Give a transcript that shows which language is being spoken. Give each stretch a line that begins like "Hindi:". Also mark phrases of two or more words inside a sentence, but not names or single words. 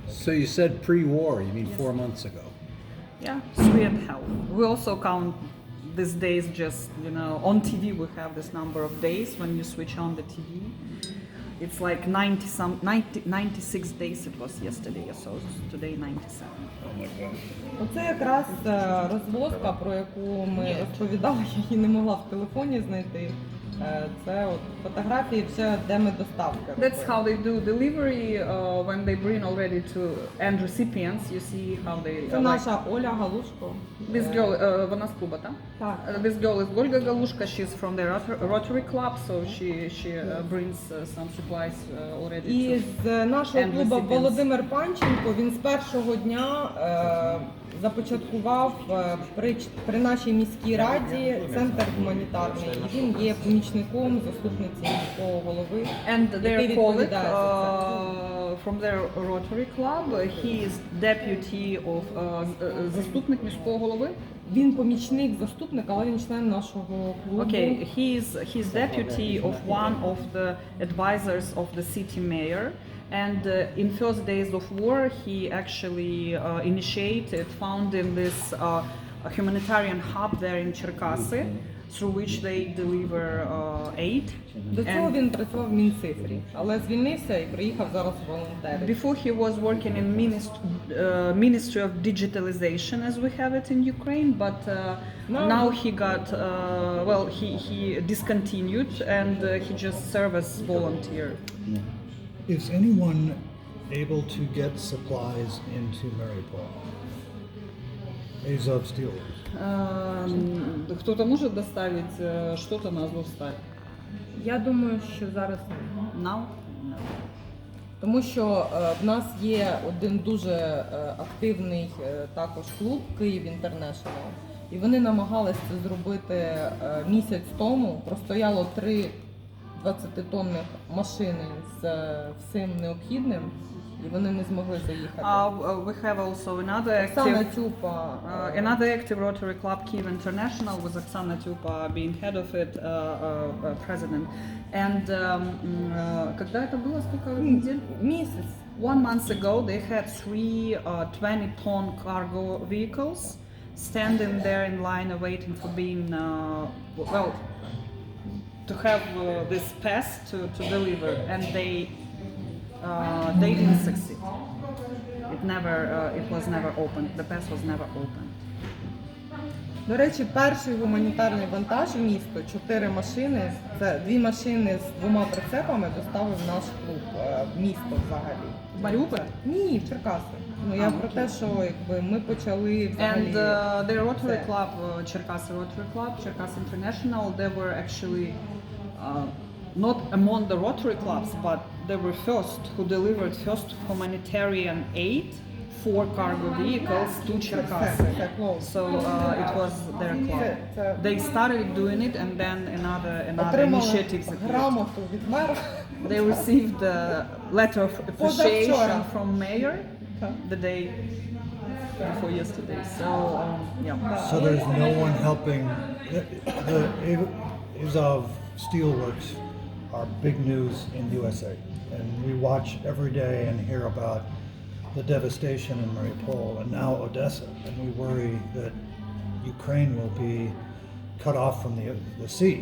English: So you said pre-war, you mean 4 months ago? Yeah, 3 and half. We also count these days, just, you know, on TV we have this number of days when you switch on the TV. It's like 96 days it was yesterday, so today 97. Oh my God.
Ukrainian: Оце якраз розвозка, про яку ми розповідали, я її не могла в телефоні знайти. Це от фотографії, все, де ми доставки.
English: That's how they do delivery when they bring already to end recipients. You see how they.
Ukrainian: Це наша Оля Галушко.
English: This girl,
Ukrainian: вона з клуба, так? Так.
English: This girl is Olga Galushka. She's from the Rotary Club, so she brings some supplies already.
Ukrainian: І з нашого
English: And
Ukrainian: клубу
English: recipients.
Ukrainian: Володимир Панченко, він з першого дня започаткував при нашій міській раді центр гуманітарний. І він є помічником заступниці міського голови.
English: And
Ukrainian: який
English: their colleague
Ukrainian: відповідає за це.
English: from their Rotary Club, he is deputy of
Ukrainian: заступник міського голови. Він помічник заступника, але він член нашого клубу.
English: Okay, he's deputy of one of the advisors of the city mayor, and in first days of war he actually initiated founding this humanitarian hub there in Cherkasy, through which they deliver aid.
Ukrainian: До цього він працював в Мінцифрі, але звільнився і приїхав зараз волонтерити.
English: Before he was working in Ministry of Digitalization, as we have it in Ukraine, but now he got he discontinued and he just served as volunteer. Is anyone able to get supplies into Mariupol? Azov Steelers.
Russian: Кто-то может доставить что-то на Азовсталь?
Ukrainian: Я думаю, що зараз ні.
English: Now?
Ukrainian: Тому що в нас є один дуже активний також клуб Київ Інтернешнл. І вони намагалися це зробити місяць тому. Простояло 3 20-тонних машини з всім необхідним, і вони не змогли заїхати.
English: We have also another Оксана active, Тюпа, another active Rotary Club, Kyiv International, with Oksana Tyupa being head of it, president.
Russian: And когда это было? Сколько недель?
Ukrainian: місяць.
English: 1 month ago, they had 3 20-ton cargo vehicles standing there in line, waiting for being, to have this pass to deliver, and they didn't succeed. It was never opened. The pass was never opened.
Ukrainian: До речі, перший гуманітарний вантаж в місто, 4 машини, це 2 машини з 2 прицепами доставив наш клуб в місто взагалі. В Маріуполь? Ні, в Черкаси. Ну я про те, що якби ми почали взагалі.
English: And their Rotary Club, Cherkasy Rotary Club, Cherkasy International, they were actually not among the Rotary clubs, but they were first who delivered first humanitarian aid for cargo vehicles to Cherkasy.
Ukrainian: Це close.
English: So it was their club. They started doing it, and then another
Ukrainian: Отримали
English: initiatives appeared.
Ukrainian: грамоту від мера.
English: They received a letter of appreciation
Ukrainian: Позавчора.
English: from mayor the day before yesterday. So yeah. So there's no one helping. The Azov Steelworks are big news in USA, and we watch every day and hear about the devastation in Mariupol and now Odessa, and we worry that Ukraine will be cut off from the sea.